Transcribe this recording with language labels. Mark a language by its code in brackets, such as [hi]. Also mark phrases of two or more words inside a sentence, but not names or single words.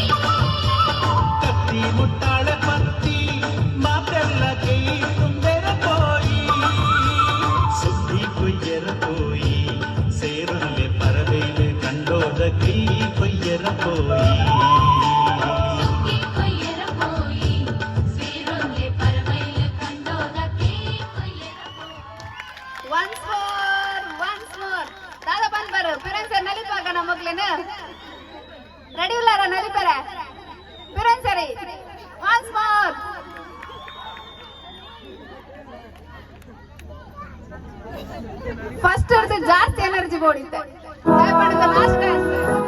[tcy] ಕತ್ತಿ ಮುಟ್ಟಾಳ ಪತ್ತಿ ಮಾತೆಲ್ಲ ಕೆಯ್ಯಿ ತುಂಬಿರ ಹೋಯಿ ಸುತ್ತಿ ಕೊಯ್ಯರ ಹೋಯಿ ಸೇರುಲ್ಲೆ ಪರವೆಲೆ ಕಂಡೋದ ಕೆಯ್ಯಿ ಕೊಯ್ಯರ ಹೋಯಿ ಸುಕ್ಕಿ ಕೊಯ್ಯರ ಹೋಯಿ ಸೇರುಂಲೆ ಪರವೈಲ ಕಂಡೋದ ಕೆಯ್ಯಿ ಕೊಯ್ಯರ ಹೋಯಿ [en] once more [tcy] ದಾದ ಬಂದ್ ಬರು ಪಿರನ್ ಸರ್ ನಲಿಪಾಗ ನಮ್ಮ ಮಗ್ಲೇನ ರೆಡಿ ಉಲ್ಲಾರ ನಲಿಪರ ಪಿರನ್ ಸರಿ [en] once more [tcy] ಫಸ್ಟ್ ಜಾಸ್ತಿ ಎನರ್ಜಿ ಬೋಡಿತ್ತೆ [en] last dance